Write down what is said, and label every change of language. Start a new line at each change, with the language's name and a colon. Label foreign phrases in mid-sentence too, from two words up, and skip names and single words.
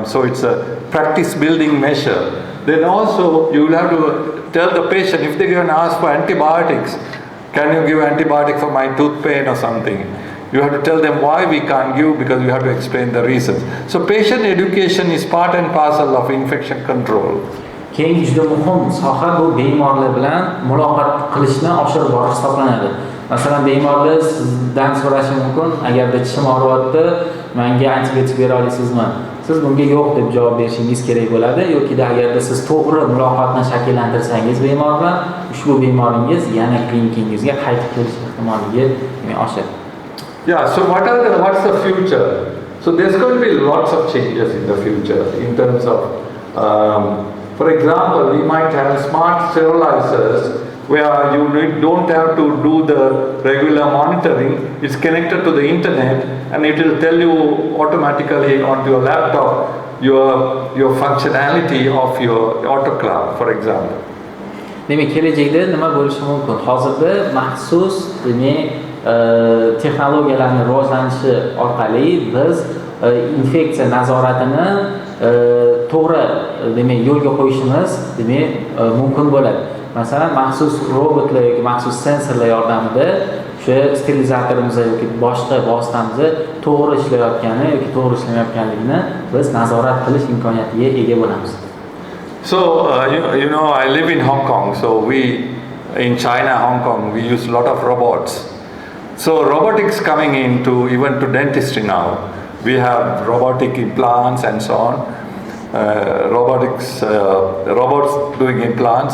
English: So it's a practice building measure. Then also you will have to tell the patient, if they go and ask for antibiotics, can you give antibiotic for my tooth pain or something? You have to tell them why we can't give, because you have to explain the reasons. So patient education is part and parcel of infection control.
Uzbek: Keyingi juda muhim soha bu bemorlar bilan muloqot qilishni oshirib borish hisoblanadi. Masalan, bemorlar sizdan so'rashi mumkin, agarda tishim og'riyapti, menga antibiotik bera olasizmi? Siz bunga yo'q deb javob berishingiz kerak bo'ladi, yoki agarda siz to'g'ri muloqotni shakllantirsangiz bemor bilan, ushbu bemoringiz yana klinikingizga qaytib kelish ehtimolligi oshadi.
English: Yeah, so what's the future? So there's going to be lots of changes in the future in terms of, for example, we might have smart sterilizers where you don't have to do the regular monitoring. It's connected to the internet and it will tell you automatically onto your laptop your functionality of your autoclave, for example.
Uzbek: Demak, kelajakda nima bo'lishi mumkin? Hozirda maxsus texnologiyalarning rivojlanishi orqali biz infeksiya nazoratini to'g'ri yo'lga qo'yishimiz mumkin bo'ladi. Masalan, maxsus robotlar yoki maxsus sensorlar yordamida o'sha sterilizatorimiz yoki boshqa vositamiz to'g'ri ishlayotgani yoki to'g'ri ishlamayotganligini biz nazorat qilish imkoniyatiga ega bo'lamiz.
English: So, you know, I live in Hong Kong, so in China, Hong Kong, we use a lot of robots. So robotics coming into even to dentistry now. We have robotic implants and so on. Robots doing implants.